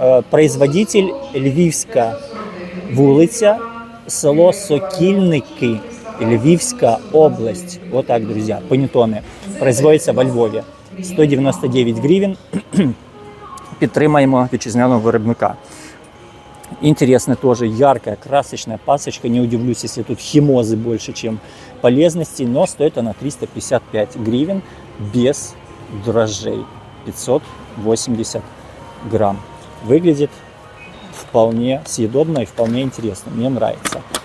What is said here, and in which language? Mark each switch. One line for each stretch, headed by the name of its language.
Ukrainian: Производитель Львівська вулиця, село Сокільники, Львівська область.
Russian: Вот так, друзья, панеттоны. Производится во Львові. 199 гривен.
Ukrainian: Підтримаємо вітчизняного виробника.
Russian: Интересно тоже, яркая, красочная пасочка. Не удивлюсь, если тут химозы больше, чем полезностей. Но стоит она 355 гривен без дрожжей. 580 грамм. Выглядит вполне съедобно и вполне интересно. Мне нравится.